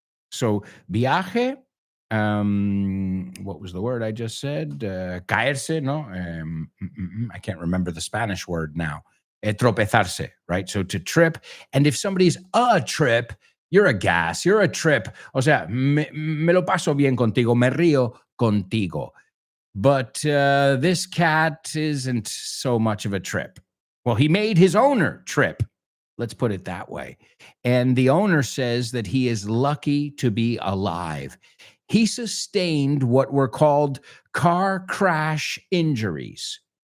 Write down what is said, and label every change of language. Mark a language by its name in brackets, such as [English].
[English] So viaje, what was the word I just said? Caerse, no? I can't remember the Spanish word now. Tropezarse, right? So to trip. And if somebody's a trip, you're a gas, you're a trip. [Spanish] O sea, me lo paso bien contigo, me río contigo. [English] But this cat isn't so much of a trip. Well, he made his owner trip. Let's put it that way. And the owner says that he is lucky to be alive. He sustained what were called car crash injuries.